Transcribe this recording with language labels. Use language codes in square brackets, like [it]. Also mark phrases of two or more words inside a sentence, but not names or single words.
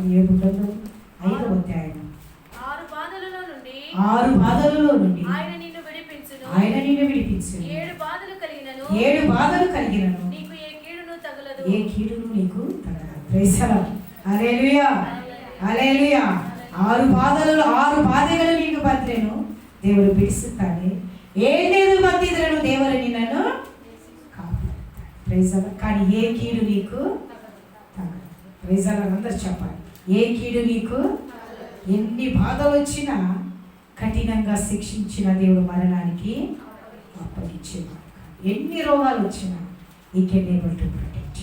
[te] యోబు గ్రంథం 5వ అధ్యాయం. 6 బాధలలో నుండి ఆయన నిన్ను విడిపించును. 7 బాధలు కలిగినను ఏ కీడును నీకు తగలదు. [en] Praise the Lord. [te] హల్లెలూయా, హల్లెలూయా. 6 బాధలు నీకు బద్రేను [kn] ದೇವರು ಬಿಡಿಸುತ್ತಾನೆ. 7 ಬಂದಿದ್ರನು ದೇವರು ನಿನ್ನನ್ನು కాపాడుతాడు. [en] Praise the Lord. [te] కానీ ఏ కీడు నీకు తగలదు. [en] Praise the Lord. [te] అందరూ చెప్పాలి, ఏ కీడు నీకు. ఎన్ని బాధలు వచ్చినా కఠినంగా శిక్షించిన దేవుడు మరణానికి అప్పగించేవాడు. ఎన్ని రోగాలు వచ్చినా [en] He can able to protect.